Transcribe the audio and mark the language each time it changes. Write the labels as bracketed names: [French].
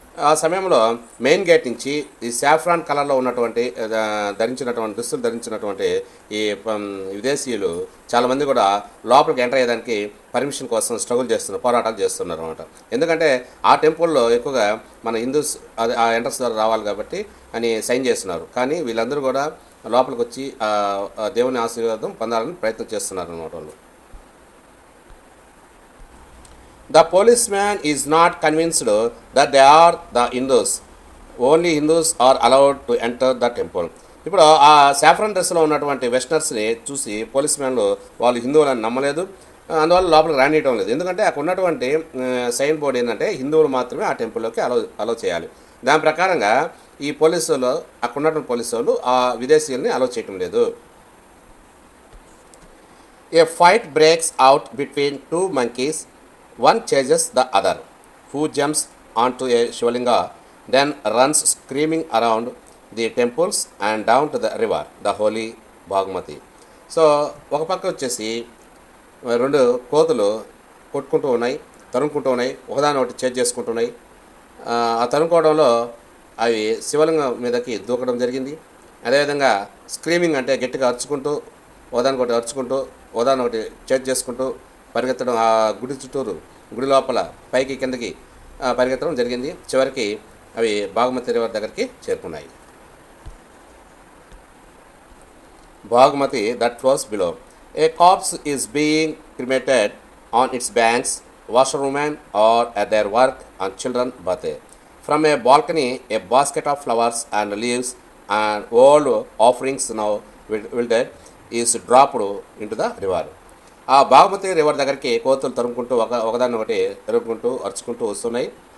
[Telugu] ఆ సమయంలో main gate నుంచి ఈ సాఫ్రాన్ కలర్లో ఉన్నటువంటి దుస్తులు ధరించినటువంటి ఈ విదేశీయులు చాలామంది కూడా లోపలికి ఎంటర్ అయ్యేదానికి పర్మిషన్ కోసం పోరాటాలు చేస్తున్నారు అనమాట. ఎందుకంటే ఆ టెంపుల్లో ఎక్కువగా మన హిందూస్ ఆ ఎంట్రన్స్ ద్వారా రావాలి కాబట్టి అని సైన్ చేస్తున్నారు. కానీ వీళ్ళందరూ కూడా లోపలికి వచ్చి దేవుని ఆశీర్వాదం పొందాలని ప్రయత్నం చేస్తున్నారు అనమాట వాళ్ళు. [English] The policeman is not convinced that they are the Hindus. Only Hindus are allowed to enter the temple. [Telugu] ఇప్పుడు ఆ సాఫ్రాన్ డ్రెస్లో ఉన్నటువంటి వెస్టర్నర్స్ని చూసి పోలీస్ మ్యాన్లు వాళ్ళు హిందువులని నమ్మలేదు, అందువల్ల లోపలికి రానియటం లేదు. ఎందుకంటే అక్కడ ఉన్నటువంటి సైన్ బోర్డు ఏంటంటే హిందువులు మాత్రమే ఆ టెంపుల్లోకి అలో చేయాలి. దాని ప్రకారంగా ఈ పోలీసులు, అక్కడ ఉన్నటువంటి పోలీసు వాళ్ళు ఆ విదేశీయుల్ని అలో చేయటం లేదు. [English] A fight breaks out between two monkeys. One chases the other, who jumps onto a Shivalinga, then runs screaming around the temples and down to the river, the holy Bhagmati. [Telugu] So ఒక పక్క వచ్చేసి రెండు కోతులు కొట్టుకుంటూ ఉన్నాయి, తరుముకుంటూ ఉన్నాయి, ఒకదాని ఒకటి చేజ్ చేసుకుంటున్నాయి. ఆ తరుముకోవడంలో అవి శివలింగం మీదకి దూకడం జరిగింది. అదేవిధంగా స్క్రీమింగ్ అంటే గట్టిగా అరుచుకుంటూ, ఒకదానికొకటి అరుచుకుంటూ, ఒకదానొకటి చేజ్ చేసుకుంటూ పరిగెత్తడం, ఆ గుడి లోపల పైకి కిందకి పరిగెత్తడం జరిగింది. చివరికి అవి బాగ్మతి రివర్ దగ్గరికి చేరుకున్నాయి. [English] Bagmati that flows below. A corpse is being cremated on its banks. washerwomen are at their work and children bathe. From a balcony, a basket of flowers and leaves and old offerings now wilted is dropped into the river. [Telugu] ఆ Bhaagamathie river దగ్గరికి కోతులు తరుముకుంటూ ఒకదాన్ని ఒకటి తరుముకుంటూ అరుచుకుంటూ వస్తున్నాయి.